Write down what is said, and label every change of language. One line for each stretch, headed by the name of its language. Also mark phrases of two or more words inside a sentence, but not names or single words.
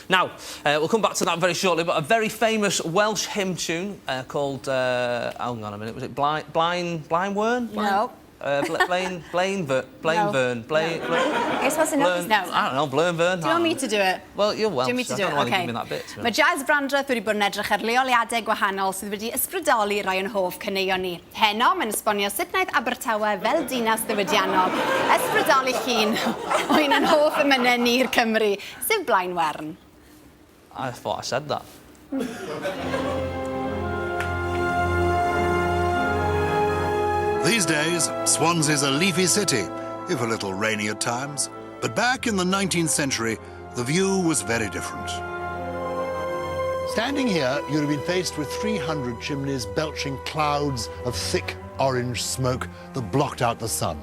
English: Now, we'll come back to that very shortly, but a very famous Welsh hymn tune called... hang on a minute, was it Blind Wern? No. Blaine Vern. You're supposed to know this now. I don't know, Blaine Vern. Do you want me to do it? Well, you're Welsh. Do you want me to do it? I don't want to Okay. give me that bit.
Welsh: Mae Jazz Brandrath wedi bod yn edrych ar leoliadau gwahanol sydd wedi ysbrydoli rai yn hoff caneuon ni. Heno, mae'n esbonio sut wnaeth Abertawe fel dinas ddiwydiannol ysbrydoli llun o un yn hoff emynau ni'r Cymru, sef Blaen Wern.
English: I thought I said that. These days, Swansea's a leafy city, if a little rainy at times. But back in the 19th century, the view was very different. Standing here, you'd have been faced with 300 chimneys belching clouds of thick orange smoke that blocked out the sun.